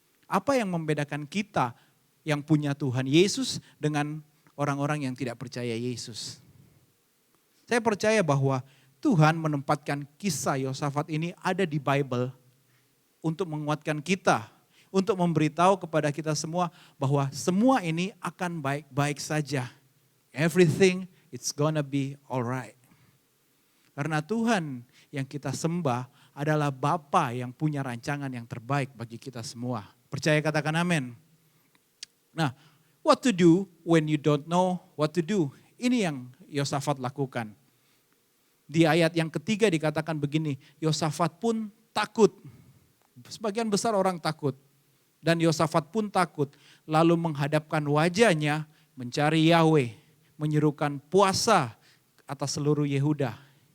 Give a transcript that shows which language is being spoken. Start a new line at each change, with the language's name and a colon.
Indonesian: Apa yang membedakan kita yang punya Tuhan Yesus dengan orang-orang yang tidak percaya Yesus? Saya percaya bahwa Tuhan menempatkan kisah Yosafat ini ada di Bible untuk menguatkan kita, untuk memberitahu kepada kita semua bahwa semua ini akan baik-baik saja.
English: Everything it's gonna be alright.
Indonesian: Karena Tuhan yang kita sembah adalah Bapa yang punya rancangan yang terbaik bagi kita semua. Percaya, katakan amin.
English: Nah, what to do when you don't know what to do?
Indonesian: Ini yang Yosafat lakukan. Di ayat yang ketiga dikatakan begini, Yosafat pun takut. Sebagian besar orang takut. Dan Yosafat pun takut. Lalu menghadapkan wajahnya mencari Yahweh. Menyerukan puasa atas seluruh Yehuda.